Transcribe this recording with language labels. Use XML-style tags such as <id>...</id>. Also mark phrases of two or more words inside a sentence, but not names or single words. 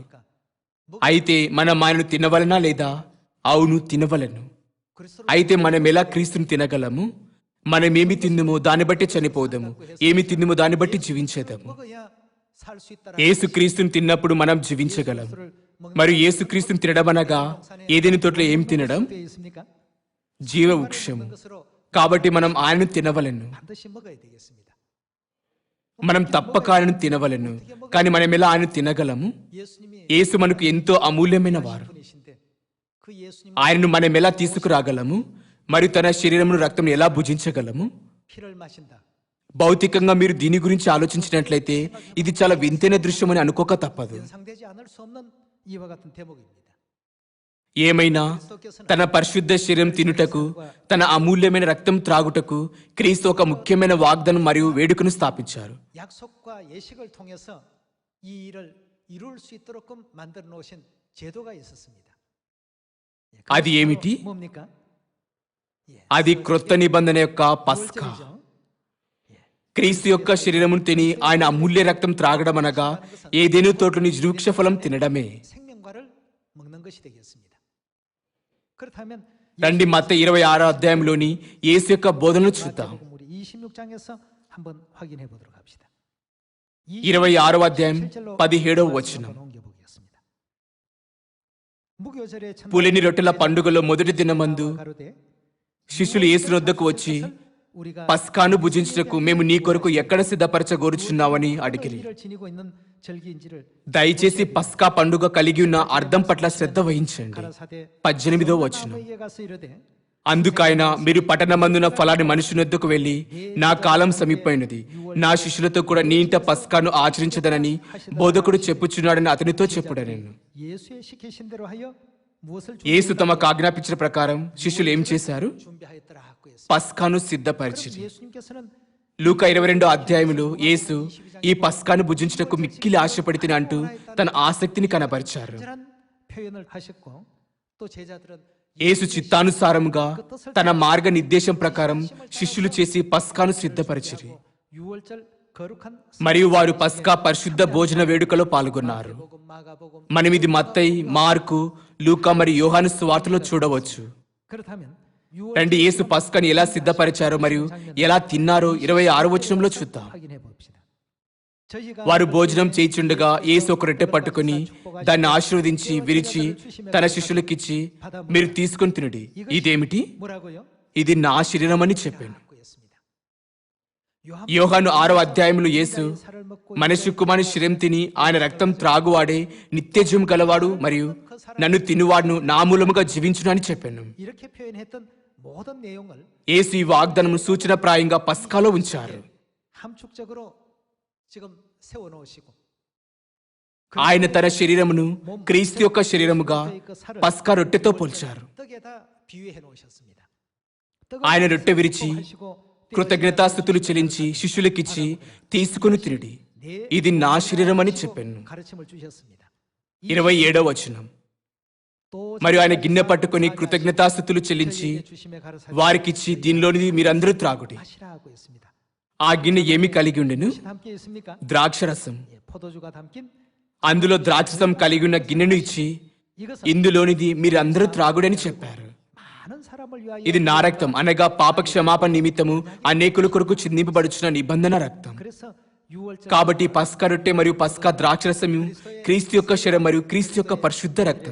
<te>అయితే మనం ఆయనను తినవలనా లేదా? అవును, తినవలను. అయితే మనం ఎలా క్రీస్తుని తినగలము? మనం ఏమి తిందుమో దాన్ని బట్టి చనిపోదాము, ఏమి తిందుమో దాన్ని బట్టి జీవించేదాము.</te> <ko>먹어야 살 수 있다.</ko> <te>యేసుక్రీస్తుని తిన్నప్పుడు మనం జీవించగలం. మరియు యేసుక్రీస్తుని తినడం అనగా ఏదైనా తోటలో ఏం తినడం?</te> <ko>되어 있습니까?</ko> <te>జీవవృక్షము.</te> <ko>것으로</ko> <te>కాబట్టి మనం ఆయనను తినవలను.</te> <ko>반드시 먹어야 되겠습니다.</ko> <te>మనం తప్పక ఆయనను తినవలను. కానీ మనం ఎలా ఆయన తినగలము?</te> <ko>예수님이</ko> <te>యేసు మనకు ఎంతో అమూల్యమైన వారు.</te> <ko>분이신데 그 예수님</ko> <te>ఆయనను మనం ఎలా తీసుకురాగలము? మరియు తన శరీరమును రక్తం ఎలా భుజించగలము?</te> <ko>피를 마신다.</ko> <te>భౌతికంగా మీరు దీని గురించి ఆలోచించినట్లయితే ఇది చాలా వింతైన దృశ్యం అని అనుకోక తప్పదు.</te> <ko>연상되지 않을 수 없는 이와 같은 대목입니다.</ko> <te>ఏమైనా తన పరిశుద్ధ శరీరం తినుటకు, తన అమూల్యమైన రక్తం త్రాగుటకు క్రీస్తు ఒక ముఖ్యమైన వాగ్దానం మరియు వేడుకను స్థాపించారు.</te> <ko>약속과 예식을 통해서 이 일을 이룰 수 있도록 만들어 놓으신 제도가 있었습니다. 예,</ko> <te>అది ఏమిటి?</te> <ko>뭡니까?</ko> <te>అది క్రొత్త నిబంధన యొక్క పస్కా.</te> <ko>월절이죠.</ko> <te>క్రీస్తు యొక్క శరీరమును తిని ఆయన అమూల్య రక్తం త్రాగడం అనగా ఏదేను తోటలోని వృక్ష ఫలం తినడమే.</te> <ko>생명과를 먹는 것이 되겠습니다. 그렇다면</ko> <te>రండి మత్తయి 26వ యేసు యొక్క బోధనలు చూద్దాం.</te> <ko>우리 26장에서 한번 확인해 보도록 합시다.</ko> <te>26వ</te> <ko>옮겨보겠습니다. 무교절의 첫</ko> <te>పులిని రొట్టెల పండుగలో మొదటి దినమందు</te> <ko>가로되</ko> <te>శిష్యులు యేసు వద్దకు వచ్చి</te> <ko>우리가</ko> <te>పస్కాను భుజించుటకు మేము నీ కొరకు ఎక్కడ సిద్ధపరచగోరుచున్నావని అడిగిరి.</te> <ko>의를 지니고 있는 절기인지를</ko> <te>దయచేసి పస్కా పండుగ కలిగి ఉన్న అర్థం పట్ల శ్రద్ధ వహించండి.</te> <ko>가라사대</ko> <te>18వ వచనం.</te> <ko>나무에게 가서 이르되</ko> <te>అందుకైన మీరు పట్టణమందున ఫలాని మనుషుని వద్దకు వెళ్ళి నా కాలం సమీపమైనది, నా శిష్యులతో కూడా నీ ఇంట పస్కాను ఆచరించదనని బోధకుడు చెప్పుచున్నాడని అతనితో చెప్పుడనెను.</te> <ko>예수의 시키신 대로 하여 무엇을</ko> <te>యేసు తమకు ఆజ్ఞాపించిన ప్రకారం శిష్యులు ఏం చేశారు?</te> <ko>준비하였더라 하고 했습니다.</ko> <te>పస్కాను సిద్ధపరిచిరి.</te> <ko>예수님께서는</ko> <te>లూకా 22వ యేసు ఈ పస్కాను భుజించుటకు మిక్కిలి ఆశపడితిని అంటూ తన ఆసక్తిని కనబరిచారు.</te> <ko>적절한 표현을 하셨고 또 제자들은</ko> <te>యేసు చిత్తానుసారముగా తన మార్గ నిర్దేశం ప్రకారం శిష్యులు చేసి పస్కాను సిద్ధపరిచిరి.</te> <ko>유월절 거룩한</ko> <te>మరియు వారు పస్కా పరిశుద్ధ భోజన వేడుకలో పాల్గొన్నారు.</te> <ko>복음 마가복음</ko> <te>మనం ఇది మత్తయి, మార్కు, లూకా మరియు యోహాను సువార్తలో చూడవచ్చు.</te> <ko>그렇다면</ko> <te>రండి యేసు పస్కాని ఎలా సిద్ధపరిచారో మరియు ఎలా తిన్నారో 26వ వచనంలో చూద్దాం.</te> <ko>확인해 봅시다. 저희가</ko> <te>వారు భోజనం చేయుచుండగా యేసు ఒక రొట్టె పట్టుకుని దాన్ని ఆశీర్వదించి విరిచి తన శిష్యులకిచ్చి మీరు తీసుకొని తినుడి. ఇదేమిటి?</te> <ko>뭐라고요?</ko> <te>ఇది నా శరీరం అని చెప్పాను.</te> <ko>였습니다.</ko> <te>యోహాను 6వ అధ్యాయంలో యేసు</te> <ko>살을 먹고</ko> <te>మనిషి కుమారుని శరీరం తిని ఆయన రక్తం త్రాగువాడే నిత్యజీవం గలవాడు మరియు నన్ను తినువాడును నా మూలముగా జీవించును అని చెప్పాను.</te> <ko>이렇게 표현했던 모든 내용을</ko> <te>యేసు ఈ వాగ్దానము సూచనప్రాయంగా పస్కాలో ఉంచారు.</te> <ko>함축적으로 지금 세워 놓으시고</ko> <te>ఆయన తన శరీరమును క్రీస్తు యొక్క శరీరముగా పస్కా రొట్టెతో పోల్చారు.</te> <ko>떡에다 비유해 놓으셨습니다.</ko> <te>ఆయన రొట్టె విరిచి కృతజ్ఞతాస్తుతులు చెల్లించి శిష్యులకిచ్చి తీసుకుని తినుడి. ఇది నా శరీరం అని చెప్పాను.</te> <ko>가르침을 주셨습니다.</ko> <te>27వ వచనం.</te> <ko>또</ko> <te>మరియు ఆయన గిన్నె పట్టుకుని కృతజ్ఞతాస్తుతులు చెల్లించి</te> <ko>주심에 가르쳐</ko> <te>వారికిచ్చి దీనిలోనిది మీరందరూ త్రాగుడి.</te> <ko>마시라고 했습니다.</ko> <te>ఆ గిన్నె ఏమి కలిగి ఉండెను?</te> <ko>담겨 있습니까?</ko> <te>ద్రాక్షరసం.</te> <ko>예, 포도주가 담긴</ko> <te>అందులో ద్రాక్షరసం కలిగి ఉన్న గిన్నెను ఇచ్చి</te> <ko>이것은</ko> <te>ఇందులోనిది మీరందరూ త్రాగుడని చెప్పారు.</te> <ko>많은 사람을 위하여</ko> <te>ఇది నా రక్తం అనగా పాప క్షమాపణ నిమిత్తము అనేకుల కొరకు చిందింపబడుచున్న నిబంధన రక్తం.</te> <ko>그래서 6월절</ko> <te>కాబట్టి పస్కా రొట్టె మరియు పస్కా ద్రాక్షరసము క్రీస్తు యొక్క శరీరం మరియు క్రీస్తు యొక్క పరిశుద్ధ రక్తం.</te>